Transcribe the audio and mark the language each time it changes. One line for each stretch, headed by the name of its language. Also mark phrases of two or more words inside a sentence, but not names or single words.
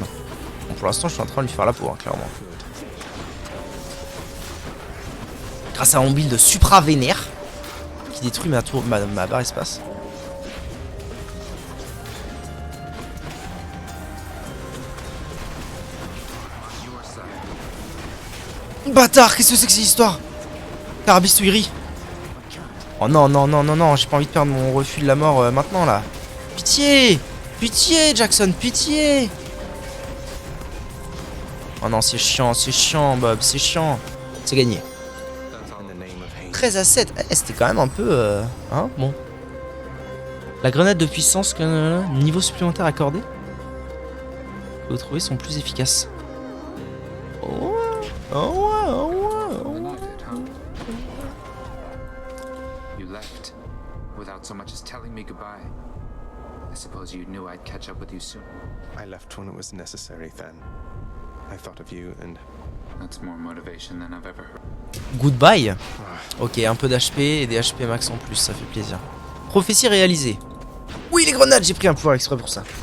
French: Bon, pour l'instant je suis en train de lui faire la peau, hein, clairement. Grâce à mon build supra vénère qui détruit ma barre espace. Bâtard, qu'est-ce que c'est que cette histoire? Carabistouillerie. Oh non, non, non, non, non, j'ai pas envie de perdre mon refus de la mort maintenant là. Pitié! Pitié, Jackson, pitié! Oh non, c'est chiant, Bob, c'est chiant. C'est gagné. 13 à 7, eh, c'était quand même un peu... hein, bon. La grenade de puissance, niveau supplémentaire accordé. Vous trouvez sont plus efficaces. Oh, oh, oh, oh.
English: You left without so much as telling me goodbye. I suppose you knew I'd catch up with you soon. I left when it was necessary then. I thought of you and... That's more motivation than I've ever heard. Goodbye.
French: Ok, un peu d'HP et des HP max en plus, ça fait plaisir. Prophétie réalisée. Oui, les grenades, j'ai pris un pouvoir exprès pour ça.